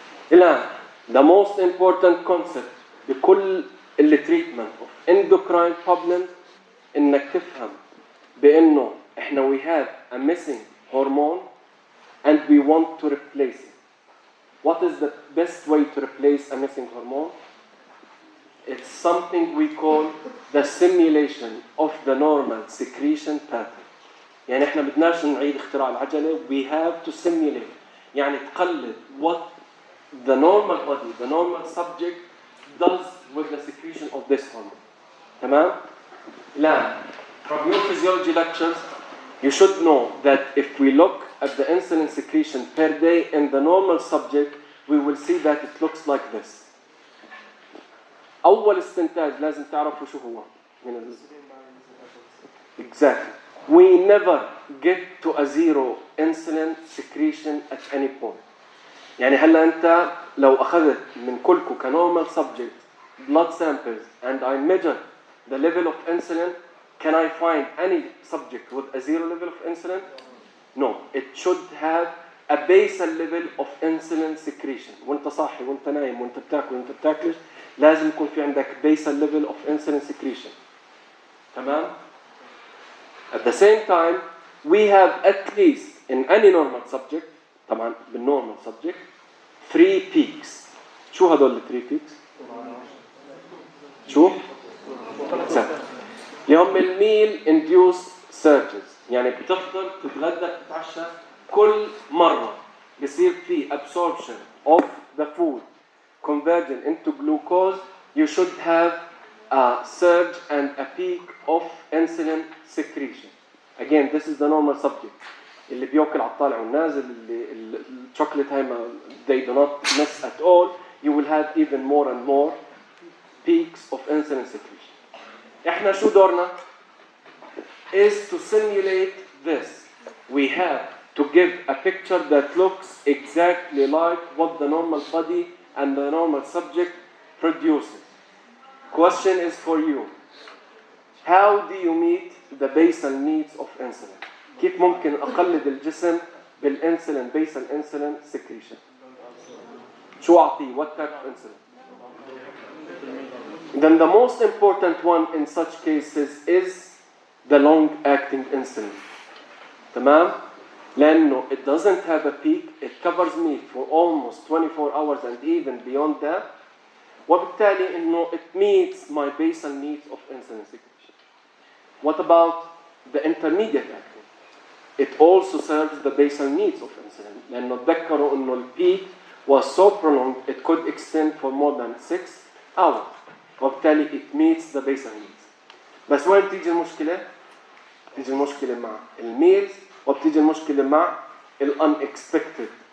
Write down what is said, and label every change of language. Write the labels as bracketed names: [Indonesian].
[English] الآن, the most important concept بكل treatment of endocrine problems [Arabic] إنك تفهم بأنه إحنا [English] we have a missing hormone and we want to replace it. What is the best way to replace a missing hormone? It's something we call the simulation of the normal secretion pattern. [Arabic] يعني احنا بدناش نعيد اختراع العجلة. [English] We have to simulate. [Arabic] يعني تقلد [English] what the normal body, the normal subject does with the secretion of this hormone. [Arabic] تمام؟ الآن, [English] from your physiology lectures, you should know that if we look at the insulin secretion per day in the normal subject, we will see that it looks like this. [Arabic] أول استنتاج لازم تعرفوا شو هو. [English] Exactly. We never get to a zero insulin secretion at any point. [Arabic] يعني هلا أنت لو أخذت من كلكم [English] كnormal subject blood samples and I measure the level of insulin, can I find any subject with a zero level of insulin? No. It should have a basal level of insulin secretion. [Arabic] وانت صاحي وانت نايم وانت بتاكل وانت بتاكلش لازم يكون في عندك [English] basal level of insulin secretion. [Arabic] تمام؟ [English] At the same time, we have at least in any normal subject, [Arabic] طبعا بالnormal subject, [English] 3 peaks. [Arabic] شو هدول ال 3 peaks؟ شو؟ اللي هم الميل [English] induced surges. [Arabic] يعني بتفطر تتغدى تتعشى كل مرة بصير في [English] absorption of the food converting into glucose. You should have a surge and a peak of insulin secretion. Again, this is the normal subject. [Arabic] اللي بياكل على الطالع والنازل اللي الشوكولات هاي [English] they do not miss at all. You will have even more and more peaks of insulin secretion. [Arabic] احنا شو دورنا? [English] Is to simulate this. We have to give a picture that looks exactly like what the normal body and the normal subject produces. Question is for you. How do you meet the basal needs of insulin? [Arabic] كيف ممكن أقلد الجسم بالإنسولين [English] basal insulin secretion? [Arabic] شو أعطيه? [English] What type of insulin? Then the most important one in such cases is the long-acting insulin. [Arabic] تمام؟ لأنه [English] it doesn't have a peak, it covers me for almost 24 hours and even beyond that. [Arabic] وبالتالي إنه [English] it meets my basal needs of insulin secretion. What about the intermediate acting? It also serves the basal needs of insulin. [Arabic] لأنه تذكروا إنه [English] the peak was so prolonged it could extend for more than 6 hours. [Arabic] وبالتالي [English] it meets the basal needs. [Arabic] بس وين تيجي المشكلة؟ تيجي المشكلة مع الميلز وبتيجي المشكلة مع [English] unexpected